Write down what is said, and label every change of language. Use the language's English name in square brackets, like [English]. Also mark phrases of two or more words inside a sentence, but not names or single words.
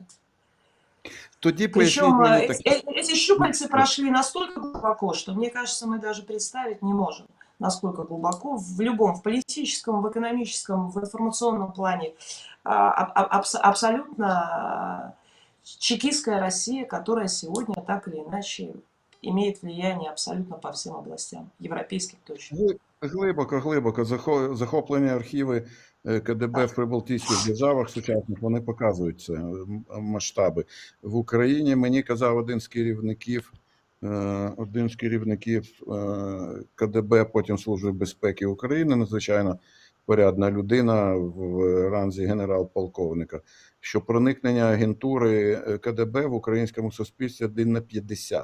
[Russian] Причем эти щупальцы прошли настолько глубоко, что, мне кажется, мы даже представить не можем, насколько глубоко, в любом, в политическом, в экономическом, в информационном плане, абсолютно чекистская Россия, которая сегодня так или иначе имеет влияние абсолютно по всем областям, европейским точно. [Ukrainian] Глибоко захоплені архіви КДБ в прибалтійських державах сучасних, вони показують це масштаби. В Україні мені казав один з керівників КДБ, потім Служби безпеки України, надзвичайно порядна людина в ранзі генерал-полковника, що проникнення агентури КДБ в українському суспільстві 1 на 50.